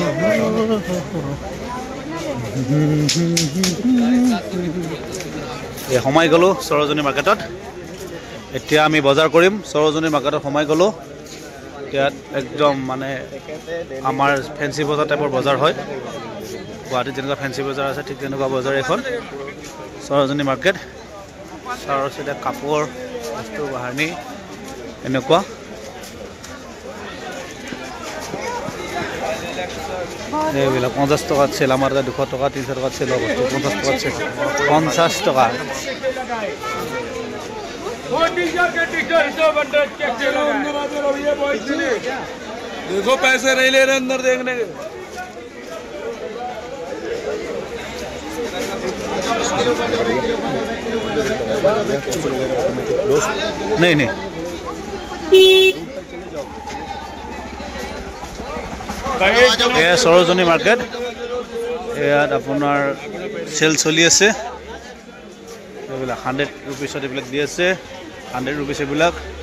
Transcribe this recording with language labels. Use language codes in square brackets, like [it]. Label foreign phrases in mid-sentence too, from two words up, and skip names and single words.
[as] সোমাই গ'লোঁ সৰজনী মাৰ্কেটত এতিয়া আমি বজাৰ কৰিম সৰজনী মাৰ্কেটত সোমাই গ'লোঁ ইয়াত একদম মানে আমাৰ ফেঞ্চি বজাৰ টাইপৰ বজাৰ হয় গুৱাহাটীত যেনেকুৱা ফেঞ্চি বজাৰ আছে ঠিক তেনেকুৱা বজাৰ এখন সৰজনী মাৰ্কেট তাৰপিছতে কাপোৰ বস্তু বাহানি এনেকুৱা এইবিলাক 50 টকাত চেল আমাৰ তাত 200 টকা 300 টকাত চেল বস্তু 50 টকাত চেল 50 টকা [hi] देखो पैसे नहीं ले रहे अंदर देखने के नहीं नहीं [as] এয়া সৰজনী মাৰ্কেট ইয়াত আপোনাৰ চেল চলি আছে এইবিলাক 100 ৰুপিছত এইবিলাক দি আছে 100 ৰুপিছ এইবিলাক